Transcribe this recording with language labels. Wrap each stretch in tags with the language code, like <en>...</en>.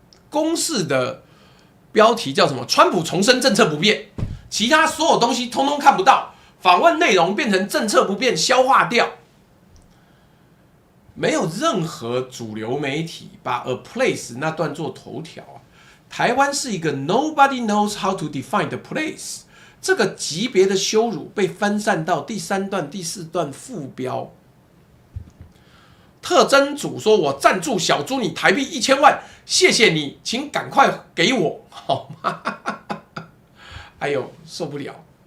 <zh>公视的标题叫什么？川普重申政策不变，其他所有东西通通看不到，访问内容变成政策不变，消化掉。没有任何主流媒体把 A Place 那段做头条啊。台湾是一个</zh> <en>Nobody knows how to define the place。</en> <zh>这个级别的羞辱被分散到第3段、第4段副标。特征组说：“我赞助小猪你台币1000万，谢谢你，请赶快给我，好吗？” 哎呦，受不了！</zh>